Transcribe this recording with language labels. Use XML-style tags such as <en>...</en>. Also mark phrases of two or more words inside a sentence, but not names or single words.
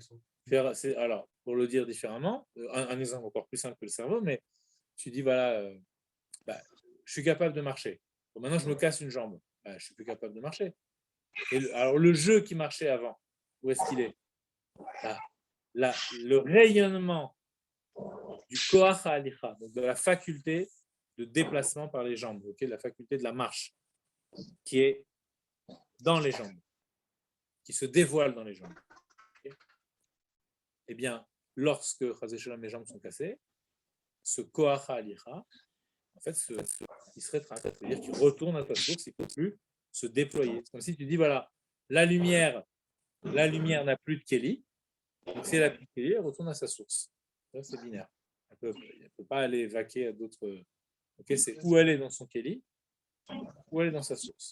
<fr>Alors, pour le dire différemment, un exemple encore plus simple que le cerveau, mais tu dis, voilà, je suis capable de marcher. Bon, maintenant, je me casse une jambe. Je ne suis plus capable de marcher. Alors, le jeu qui marchait avant, où est-ce qu'il est? Le rayonnement du</fr> <he>כח ההליכה,</he> <fr>donc de la faculté de déplacement par les jambes, okay, la faculté de la marche, qui est dans les jambes, qui se dévoile dans les jambes. Okay. Eh bien, lorsque mes jambes sont cassées, ce</fr> <he>כח ההליכה,</he> <fr>en fait, il se rétracte, c'est-à-dire qu'il retourne à sa source, il ne peut plus se déployer. C'est comme si tu dis, voilà, la lumière n'a plus de kéli, Donc, si elle a plus de Kéli, elle retourne à sa source. Ça, c'est binaire. Elle ne peut pas aller vaquer à d'autres. Ok, c'est où elle est dans son Kéli, où elle est dans sa source.</fr>